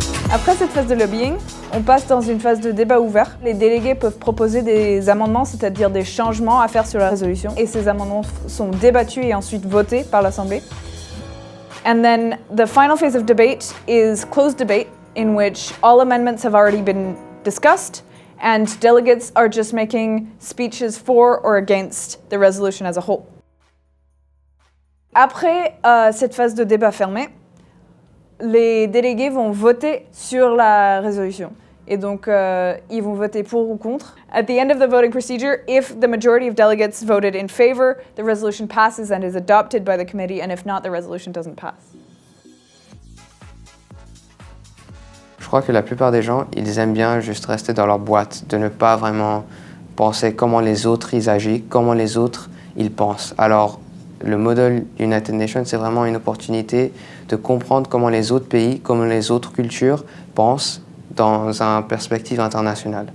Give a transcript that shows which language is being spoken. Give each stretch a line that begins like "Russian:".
French: Après cette phase de lobbying, on passe dans une phase de débat ouvert. Les délégués peuvent proposer des amendements, c'est-à-dire des changements à faire sur la résolution. Et ces amendements sont débattus et ensuite votés par l'Assemblée.
English: And then the final phase of debate is closed debate, in which all amendments have already been discussed, and delegates are just making speeches for or against the resolution as a whole.
French: Après cette phase de débat fermé, les délégués vont voter sur la résolution. Et donc, ils vont voter pour ou contre.
English: At the end of the voting procedure, if the majority of delegates voted in favor, the resolution passes and is adopted by the committee, and if not, the resolution doesn't pass.
French: Je crois que la plupart des gens, ils aiment bien juste rester dans leur boîte, de ne pas vraiment penser comment les autres ils agissent, comment les autres ils pensent. Alors, le modèle United Nations, c'est vraiment une opportunité de comprendre comment les autres pays, comment les autres cultures pensent dans une perspective internationale.